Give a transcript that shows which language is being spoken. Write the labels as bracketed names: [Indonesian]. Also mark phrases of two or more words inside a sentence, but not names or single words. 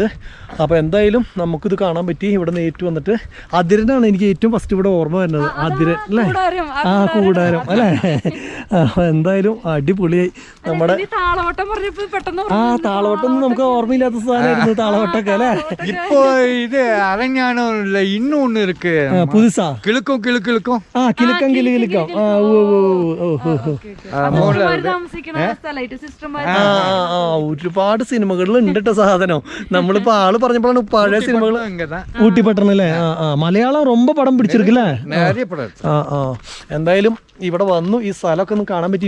[Malayalam] അപ്പോൾ എന്തായാലും നമുക്കിത് കാണാൻ പറ്റി. ഇവിടെ നേരിട്ട് വന്നിട്ട് അതിരനാണ് എനിക്ക് ഏറ്റവും ഫസ്റ്റ് ഇവിടെ ഓർമ്മ വരുന്നത്. അതിരൻ അല്ലേ, ആ കൂടാരം അല്ലേ. എന്തായാലും അടിപൊളിയായി. നമ്മുടെ ആ താളവട്ടം നമുക്ക് ഓർമ്മയില്ലാത്ത സാധനമായിരുന്നു താളവട്ടൊക്കെ അല്ലേ. [Tamil] இப்போ இது அரஞானம் இல்ல, இன்னும் ஒண்ணு இருக்கு புதுசா. கிழக்கும் கிழக்கும் [Malayalam] കിലുക്കം കിലുക്കം. ഒരുപാട് സിനിമകളിൽ ഉണ്ട് കേട്ടോ സാധനം. നമ്മളിപ്പോ ആള് പറഞ്ഞപ്പോഴാണ് പഴയ സിനിമകൾ. ഊട്ടിപ്പട്ടണം അല്ലേ. മലയാളം ரொம்ப പടം പിടിച്ചിരിക്കില്ലേ. എന്തായാലും ഇവിടെ വന്നു ഈ സ്ഥലമൊക്കെ ഒന്ന് കാണാൻ പറ്റി.